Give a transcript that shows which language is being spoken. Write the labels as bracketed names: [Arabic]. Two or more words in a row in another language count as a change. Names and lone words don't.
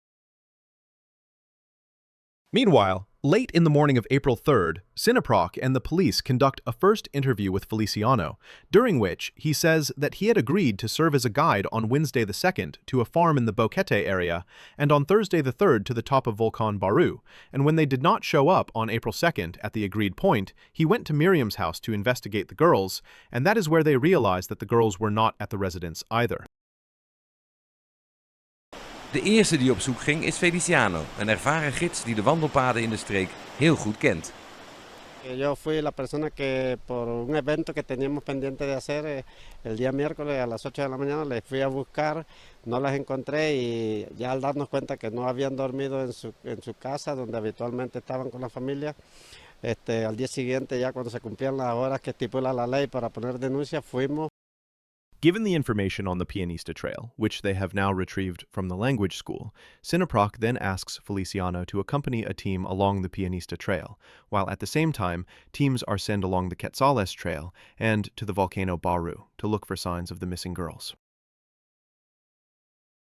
[English] Meanwhile, late in the morning of April 3rd, Cineproc and the police conduct a first interview with Feliciano, during which he says that he had agreed to serve as a guide on Wednesday the 2nd to a farm in the Boquete area and on Thursday the 3rd to the top of Volcan Baru, and when they did not show up on April 2nd at the agreed point, he went to Miriam's house to investigate the girls, and that is where they realized that the girls were not at the residence either. [Dutch] De eerste die op zoek ging is Feliciano, een ervaren gids die de wandelpaden in de streek heel goed kent. [Spanish] Yo fui la persona que por un evento que teníamos pendiente de hacer el día miércoles a las 8 de la mañana les fui a buscar, no las encontré y ya al darnos cuenta que no habían dormido en su casa donde habitualmente estaban con la familia, al día siguiente ya cuando se cumplían las horas que estipula la ley para poner denuncia fuimos. [English] Given the information on the Pianista Trail, which they have now retrieved from the language school, Cineproc then asks Feliciano to accompany a team along the Pianista Trail, while at the same time, teams are sent along the Quetzales Trail and to the volcano Baru to look for signs of the missing girls.